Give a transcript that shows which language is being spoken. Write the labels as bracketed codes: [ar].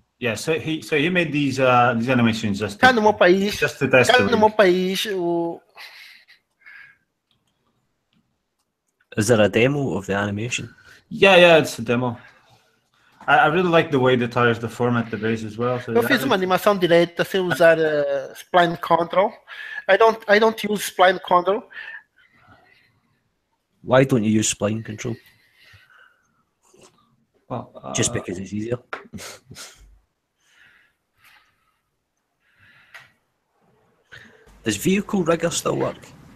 [en] Yeah, so he made these animations just to, [pt] no meu país, [en] just to test [pt] no meu país [en] Is there a demo of the animation? Yeah, it's a demo. I really like the way the tires deform at the base as well. So [pt] eu fiz uma animação direta sem usar spline control. [en] I don't use spline control. Why don't you use spline control? Well, just because it's easier. Does vehicle rigger still work?